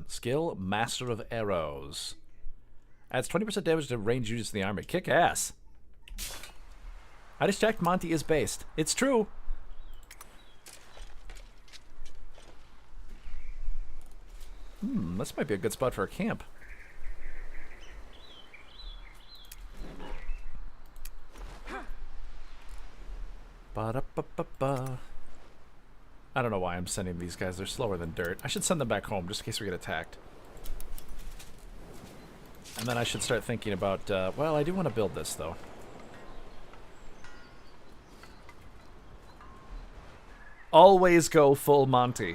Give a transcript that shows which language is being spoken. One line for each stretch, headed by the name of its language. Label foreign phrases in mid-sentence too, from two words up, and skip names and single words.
English: Skill, master of arrows. Adds 20% damage to range units in the army. Kick ass. I just checked, Monty is based. It's true. This might be a good spot for a camp. Ba-da-ba-ba-ba. I don't know why I'm sending these guys. They're slower than dirt. I should send them back home just in case we get attacked. And then I should start thinking about, well, I do want to build this, though. Always go full Monty.